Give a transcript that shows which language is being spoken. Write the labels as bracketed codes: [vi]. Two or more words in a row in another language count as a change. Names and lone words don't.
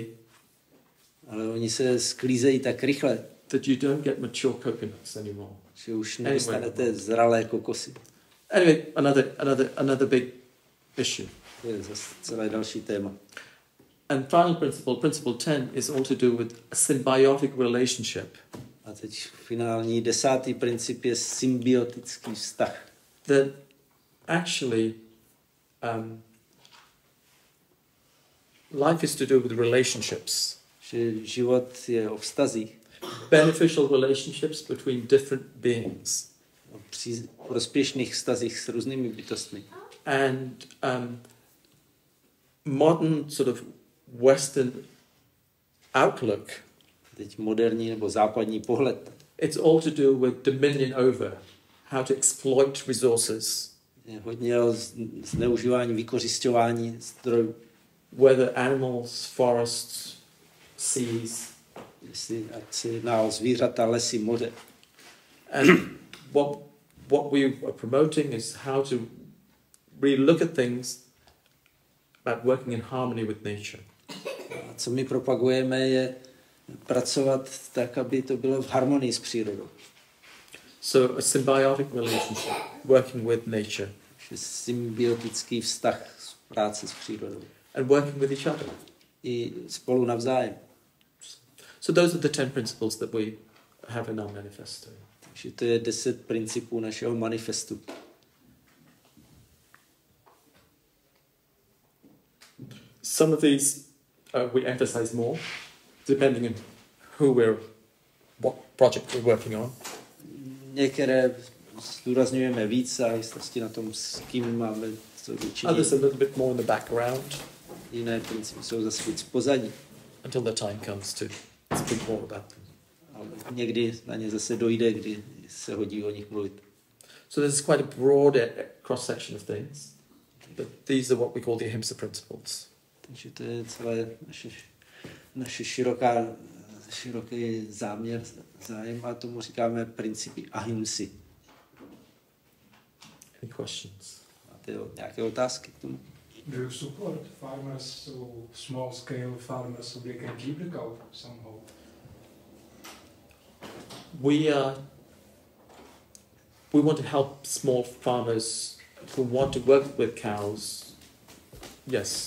[cs] Ale oni se sklízejí tak rychle, [en] that you don't get mature coconuts anymore. [cs] že už nedostanete zralé kokosy. [en] Anyway, another big issue. [cs] To je zase celé další téma. [en] And final principle 10, is all to do with a symbiotic relationship. [cs] A teď finální 10. princip je symbiotický vztah. [en] That actually life is to do with relationships. [cs] Že život je o vztazích, [en] Beneficial relationships between different beings. [cs] o prospěšných vztazích s různými bytostmi. [en] And modern sort of Western outlook, [cs] Teď moderní nebo západní pohled, [en] it's all to do with dominion over, how to exploit resources, [cs] je hodně o zneužívání, vykořisťování zdrojů. [en] whether animals, forests, seas. [cs] Jestli ať se jedná o zvířata, lesy, moře. [en] And what we are promoting is how to really look at things about working in harmony with nature. [cs] A co my propagujeme, je pracovat tak, aby to bylo v harmonii s přírodou. [en] So a symbiotic relationship, working with nature [cs] Že symbiotický vztah s práce s přírodou. [en] and working with each other. [cs] I spolu navzájem. [en] So those are the 10 principles that we have in our manifesto. [cs] Takže to je 10 principů našeho manifestu. [en] Some of these we emphasize more, depending on what project we're working on. [cs] Některé zdůrazňujeme víc a jistě na tom, s kým máme co dočinit. [en] Others a little bit more in the background [cs] Jiné principy jsou zase víc pozadí. [en] until the time comes to speak more about them. [cs] Ale někdy na ně zase dojde, kdy se hodí o nich mluvit. [en] So there's quite a broad cross-section of things, but these are what we call the Ahimsa principles. [cs] Takže to je celé naše široký zájem a tomu říkáme principy Ahinsy. [en] Any questions? [cs] Máte nějaké otázky k tomu? [en] Do you support farmers, so small-scale farmers, so they can keep the cow somehow? We want to help small farmers who want to work with cows. Yes.